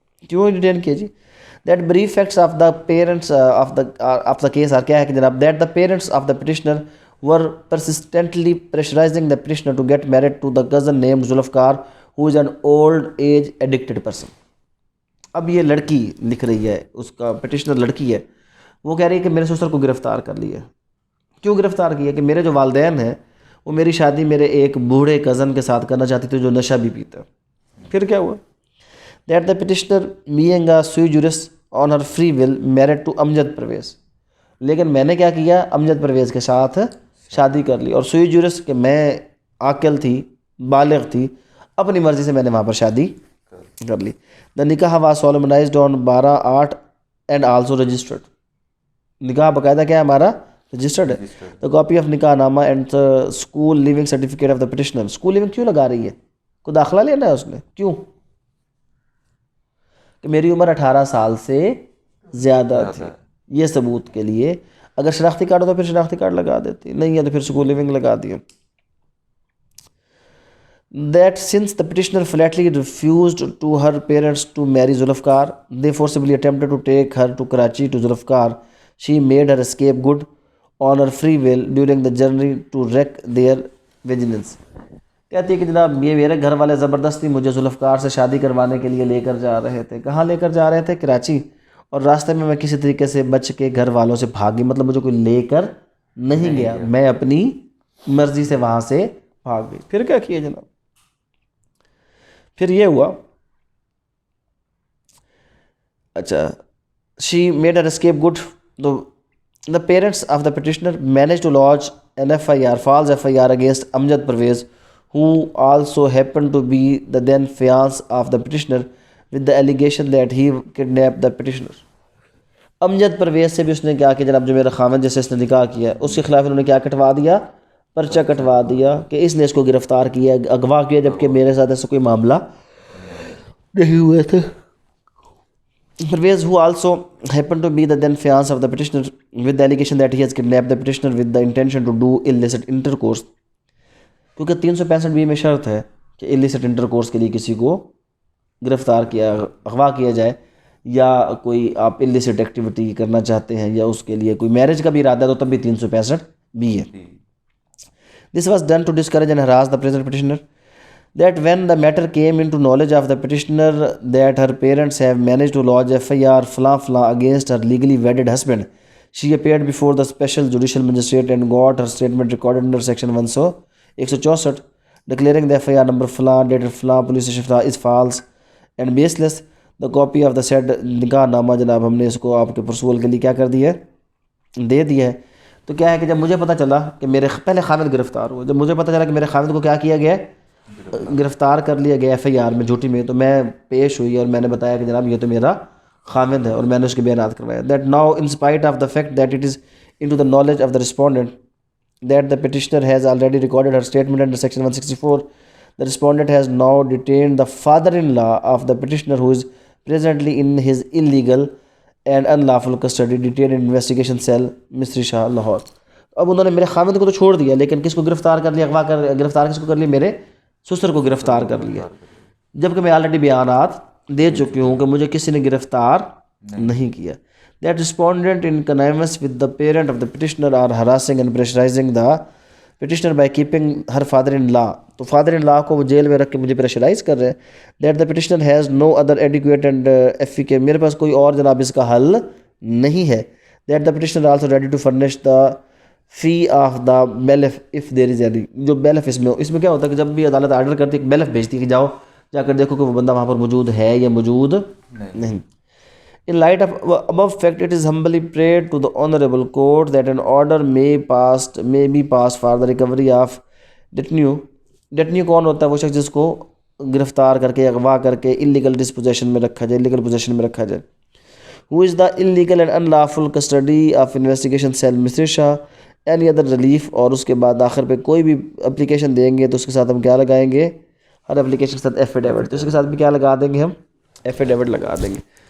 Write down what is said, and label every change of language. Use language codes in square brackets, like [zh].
[ur] کیوں ڈیٹین کیا جی؟ [en] that brief facts of the parents of the case are, [ur] کیا ہے کہ جناب, [en] That the parents of the petitioner were persistently pressurizing the petitioner to get married to the cousin named Zulfikar who is an old age addicted person. [ur] اب یہ لڑکی لکھ رہی ہے, اس کا پٹیشنر لڑکی ہے, وہ کہہ رہی ہے کہ میرے سسر کو گرفتار کر لیا. کیوں گرفتار کیا؟ کہ میرے جو والدین ہیں وہ میری شادی میرے ایک بوڑھے کزن کے ساتھ کرنا چاہتی تھی جو نشہ بھی پیتا. [en] پھر کیا ہوا؟ That the petitioner being a sui juris on her free will married to Amjad Parvez. [ur] لیکن میں نے کیا کیا؟ امجد پرویز کے ساتھ شادی کر لی, اور سوئی جورس کہ میں عاقل تھی, بالغ تھی, اپنی مرضی سے میں نے وہاں پر شادی کر لی. [en] The nikah was solemnized on 12/8 and also registered. [ur] نکاح باقاعدہ کیا ہے ہمارا؟ رجسٹرڈ ہے. [en] The copy of nikah nama and school leaving certificate of the petitioner. [ur] School living کیوں لگا رہی ہے؟ کو داخلہ لینا ہے اس نے, کیوں؟ کہ میری عمر 18 سال سے زیادہ تھی, یہ ثبوت کے لیے. اگر شناختی کارڈ ہو تو پھر شناختی کارڈ لگا دیتی, نہیں ہے تو پھر اسکول لیونگ لگا دیا. [en] That since the petitioner flatly refused to her parents to marry Zulfikar, they forcibly attempted to take her to Karachi to Zulfikar. She made her escape good on her free will during the journey to wreak their vengeance. [ur] کہتی ہے کہ جناب یہ میرے گھر والے زبردستی مجھے ذوالفقار سے شادی کروانے کے لیے لے کر جا رہے تھے. کہاں لے کر جا رہے تھے؟ کراچی. اور راستے میں کسی طریقے سے بچ کے گھر والوں سے بھاگی, مطلب مجھے کوئی لے کر نہیں گیا, میں اپنی مرضی سے وہاں سے بھاگ گئی. پھر کیا کیا جناب؟ پھر یہ ہوا, اچھا, [en] she made her escape good. The parents of the petitioner managed to lodge an FIR, false FIR against Amjad Parvez, who also happened to be the then fiancé of the petitioner, with the allegation that he kidnapped the petitioner. [ur] امجد پرویز سے بھی اس نے کیا کہ جناب جو میرا خاوند جیسے اس نے نکاح کیا ہے اس کے خلاف انہوں نے کیا کٹوا دیا؟ پرچہ کٹوا دیا کہ اس نے اس کو گرفتار کیا, اغوا کیا, جبکہ میرے ساتھ ایسا کوئی معاملہ نہیں ہوئے تھے. [en] Pervez, who also happened to be the then fiance of the petitioner, with the allegation that he has kidnapped the petitioner with the intention to do illicit intercourse. [ur] کیونکہ 365 میں شرط ہے کہ illicit intercourse کے لیے کسی کو گرفتار کیا اغوا کیا جائے، یا کوئی آپ illicit ایکٹیویٹی کرنا چاہتے ہیں، یا اس کے لیے کوئی میرج کا بھی ارادہ ہے تو تب بھی 365 ہے. [en] This was done to discourage and harass the present petitioner. That when the matter came into knowledge of the petitioner that her parents have managed to lodge FIR against her legally wedded husband, she appeared before the special judicial magistrate and got her statement recorded under section 164, declaring the FIR number dated police station is false and baseless. The copy of the said [ur] نکاح نامہ جناب ہم نے اس کو آپ کے پرسول کے لیے کیا کر دیا ہے، دے دیا ہے. تو کیا ہے کہ جب مجھے پتہ چلا کہ میرے پہلے خامد گرفتار ہوا، جب مجھے پتہ چلا کہ میرے خامد کو کیا کیا گیا ہے، گرفتار کر لیا گیا FIR میں جھوٹی میں، تو میں پیش ہوئی اور میں نے بتایا کہ جناب یہ تو میرا خامد ہے، اور میں نے اس کے بیانات کروایا. [en] That now in spite of the fact that it is into the knowledge of the respondent that the petitioner has already recorded her statement under section 164, the respondent has now detained the father-in-law of the petitioner who is presently in his illegal and unlawful custody, detained in investigation cell Misri Shah Lahore. [ur] اب انہوں نے میرے خامد کو تو چھوڑ دیا، لیکن کس کو گرفتار کر لیا، گرفتار کس کو کر لیا، میرے سسر کو گرفتار کر لیا، جبکہ میں آلریڈی بیانات دے چکی ہوں کہ مجھے کسی نے گرفتار نہیں کیا. [en] That respondent in connivance with the parent of the petitioner are harassing and pressurizing the petitioner by keeping her father-in-law. [ur] تو father-in-law کو وہ جیل میں رکھ کے مجھے پریشرائز کر رہے ہیں. [en] That the petitioner has no other adequate and FEK، [ur] میرے پاس کوئی اور جناب اس کا حل نہیں ہے. [en] That the petitioner also ready to furnish the fee of the bailiff if there is any. [ur] جو bailiff اس میں کیا ہوتا ہے کہ جب بھی عدالت آرڈر کرتی ہے bailiff بھیجتی ہے کہ جاؤ جا کر دیکھو کہ وہ بندہ وہاں پر موجود ہے یا موجود نہیں. [en] In light of above fact, it is humbly prayed to the honorable court that an order may be passed for the recovery of detenue. [ur] Detenue کون ہوتا ہے؟ وہ شخص جس کو گرفتار کر کے اغوا کر کے [en] illegal dispossession [ur] میں رکھا جائے، [en] illegal possession [ur] میں رکھا جائے. [en] Who is the illegal and unlawful custody of investigation cell Misri Shah any other relief. [ur] اور اس کے بعد آخر پہ کوئی بھی اپلیکیشن دیں گے تو اس کے ساتھ ہم کیا لگائیں گے، ہر اپلیکیشن کے ساتھ ایفیڈیوٹ، تو اس کے ساتھ بھی کیا لگا دیں گے، ہم ایفیڈیوٹ لگا دیں گے.